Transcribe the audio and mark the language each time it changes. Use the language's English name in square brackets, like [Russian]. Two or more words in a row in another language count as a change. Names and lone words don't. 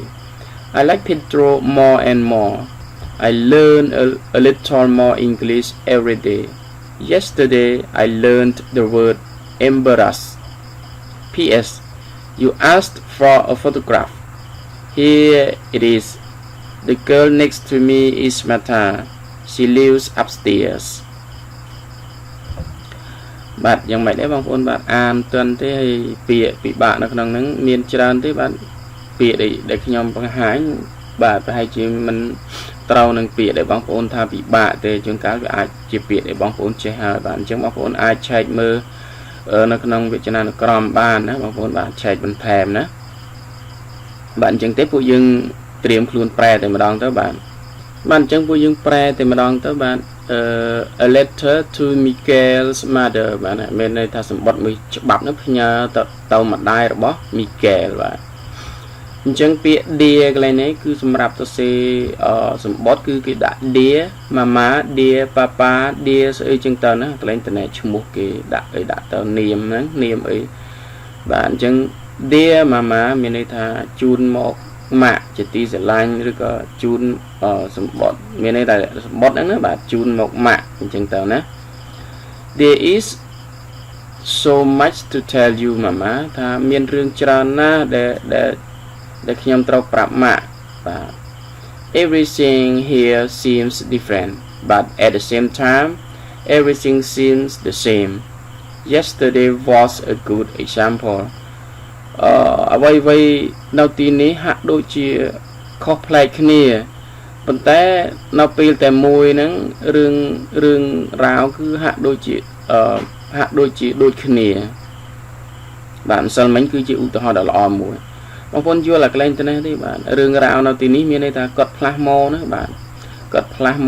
[English] I like Pedro more and more. I learn a little more English every day. Yesterday, I learned the word embarrass. P.S. You asked for a photograph. Here it is. The girl next to me is Sitha. She lives upstairs. [Khmer] បាទយ៉ាងម៉េចដែរបងប្អូនបាទអានទន់ទេហើយពាក្យពិបាកនៅក្នុងហ្នឹងមានច្រើនទេបាទពាក្យដែលខ្ញុំបង្ហាញបាទប្រហែលជាមិនត្រូវនឹងពាក្យដែលបងប្អូនថាពិបាកទេជួនកាលវាអាចជាពាក្យដែលបងប្អូនចេះហើយបាទអញ្ចឹង បងប្អូនអាចឆែកមើលនៅក្នុងវចនានុក្រមបានណាបងប្អូនបាទឆែកបន្ថែមណាបាទអញ្ចឹងទេពួកយើងត្រៀមខ្លួនប្រែតែម្ដងទៅបាទអញ្ចឹងពួកយើងប្រែតែម្ដងទៅ បាទ [English] a letter to Miguel's mother [Khmer] បាទមានន័យថាសម្បត្តិមួយច្បាប់នោះផ្ញើទៅម្ដាយរបស់ Miguel បាទអញ្ចឹង ពាក្យ dear កន្លែងនេះគឺសម្រាប់ទៅសេសម្បត្តិគឺគេដាក់ [English] dear mama dear papa dear [Khmer] ស្អីចឹងទៅណាកន្លែងតំណែងឈ្មោះគេដាក់ទៅនាមហ្នឹងនាមអីបាទអញ្ចឹង [English] dear mama [Khmer] មានន័យថាជូនមកម៉ាក់ជាទីស្រឡាញ់ឬក៏ជូនសម្បត្តិមានន័យថាសម្បត្តិហ្នឹងណាបាទជូនមកម៉ាក់អញ្ចឹងទៅណា [English] There is so much to tell you mama [Khmer] ថាមានរឿងច្រើនណាស់ដែលខ្ញុំត្រូវប្រាប់ម៉ាក់បាទ [English] Everything here seems different but at the same time everything seems the same. Yesterday was a good example. [Khmer] អ្វីនៅទីនេះហាក់ដូចជាខុសប្លែកគ្នាប៉ុន្តែនៅពេលតែមួយហ្នឹងរឿងរ៉ាវគឺហាក់ដូចជាដូចគ្នាបាទម្សិលមិញគឺជាឧទាហរណ៍ដ៏ល្អមួយបងប្អូនយល់អាកន្លែងទៅនេះទេបាទរឿងរ៉ាវនៅទីនេះមានន័យថាគាត់ផ្លាស់មកណាបាទគាត់ផ្លាស់